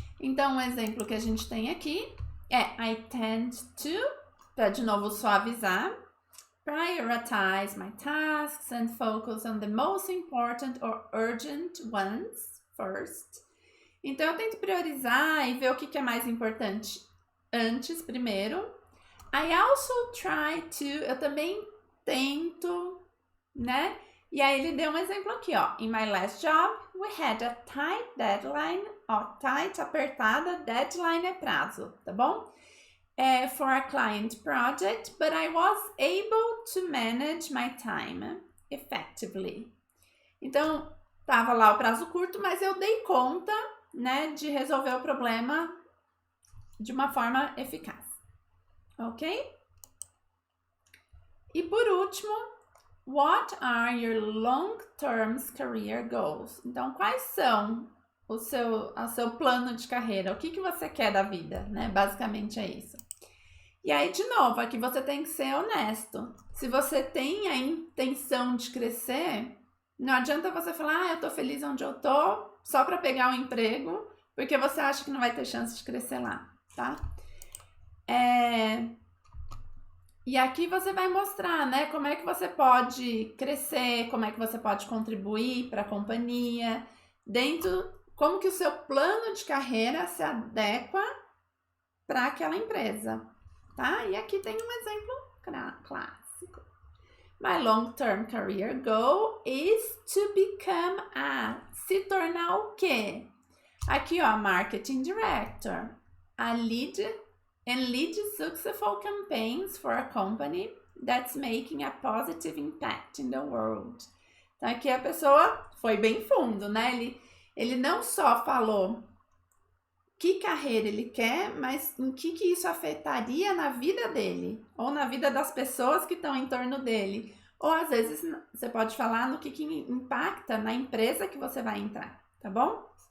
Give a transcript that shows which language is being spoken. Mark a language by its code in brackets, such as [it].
[pt] Então, um exemplo que a gente tem aqui é [en] I tend to, [pt] para de novo suavizar, [en] prioritize my tasks and focus on the most important or urgent ones first. [pt] Então, eu tento priorizar e ver o que é mais importante antes, primeiro. [en] I also try to, [pt] eu também tento, né? E aí ele deu um exemplo aqui, ó. [en] In my last job, we had a tight deadline. [pt] Ó, tight, apertada, deadline é prazo, tá bom? [en] For a client project, but I was able to manage my time effectively. [pt] Então, tava lá o prazo curto, mas eu dei conta, né, de resolver o problema de uma forma eficaz. Ok? E por último, [en] what are your long-term career goals? [pt] Então, quais são o seu plano de carreira? O que você quer da vida, né? Basicamente é isso. E aí, de novo, aqui você tem que ser honesto. Se você tem a intenção de crescer, não adianta você falar, eu tô feliz onde eu tô, só para pegar um emprego, porque você acha que não vai ter chance de crescer lá, tá? E aqui você vai mostrar, né, como é que você pode crescer, como é que você pode contribuir para a companhia, como que o seu plano de carreira se adequa para aquela empresa, tá? E aqui tem um exemplo clássico. [en] My long-term career goal is to become [pt] se tornar o quê? Aqui, ó, [en] marketing director, lead successful campaigns for a company that's making a positive impact in the world. [pt] Então, aqui a pessoa foi bem fundo, né? Ele não só falou que carreira ele quer, mas em que isso afetaria na vida dele, ou na vida das pessoas que estão em torno dele. Ou às vezes você pode falar no que impacta na empresa que você vai entrar, tá bom?